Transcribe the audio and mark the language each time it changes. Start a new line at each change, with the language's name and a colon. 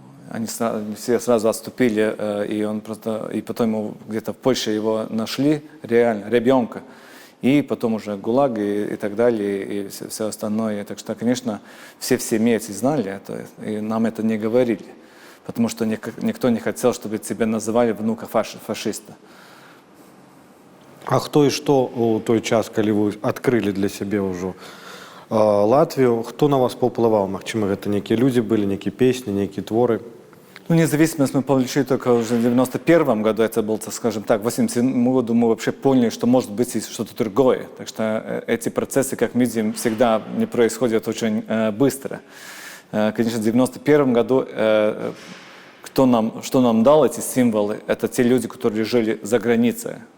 Russian: Они все сразу отступили, и потом его где-то в Польше его нашли, реально, ребенка. И потом уже ГУЛАГ и так далее, и все остальное. Так что, конечно, все в семье эти знали это, и нам это не говорили. Потому что никто не хотел, чтобы тебя называли внука фашиста.
Belarusian: А хто і што у той час, калі вы адкрылі для сябе ўжо Латвію, хто на вас паўплываў? Магчыма, гэта нейкія людзі былі, нейкія песні, нейкія творы?
Russian: Ну, независимость мы получили только уже в 91 году, это был, так скажем так, в 87 году мы вообще поняли, что может быть и что-то другое. Так что эти процессы, как мы видим, всегда не происходят очень быстро. Конечно, в 91 году что нам дал эти символы, это те люди, которые жили за границей.